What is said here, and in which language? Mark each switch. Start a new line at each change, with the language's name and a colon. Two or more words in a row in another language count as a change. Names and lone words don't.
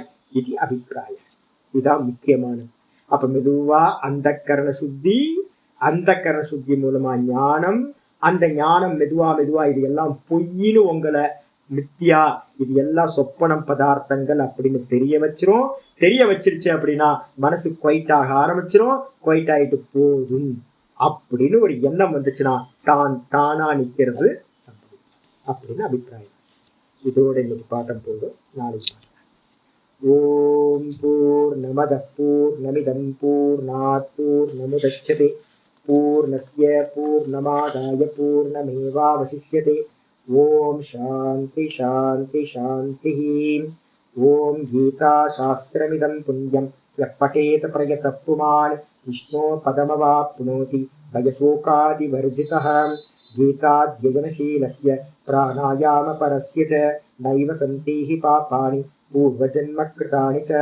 Tamil: இது அபிப்பிராயம், இதுதான் முக்கியமானது. அப்ப மெதுவா அந்த கரண சுத்தி மூலமா ஞானம், அந்த ஞானம் மெதுவா இது எல்லாம் பொய்ன்னு உங்களை மித்தியா, இது எல்லாம் சொப்பனம் பதார்த்தங்கள் அப்படின்னு தெரிய வச்சிருச்சு அப்படின்னா மனசு குவைட் ஆக ஆரம்பிச்சிரும். குவைட் ஆயிட்டு போதும் அப்படின்னு ஒரு எண்ணம் வந்துச்சுன்னா தானா நிக்கிறது அப்படின்னு அபிப்பிராயம். இதோட இன்னைக்கு பாட்டம் போதும், நாளைக்கு
Sanskrit: ओं पूर्णमदः पूर्णमिदं पूर्णात् पूर்णमुदच्यते पूर्णस्य पूर्णमादाय पूर्णमेवावशिष्यते. ओं शान्तिः शान्तिः शान्तिः. ओं गीता शास्त्रमिदं पुण्यं यः पठेत् प्रयतः पुमान् विष्णोः पदमवाप्नोति भयशोकादिवर्जितः. गीताध्ययनशीलस्य प्राणायामपरस्य च नैव सन्ति हि पापानि पूर्वजन्म कृतानि च.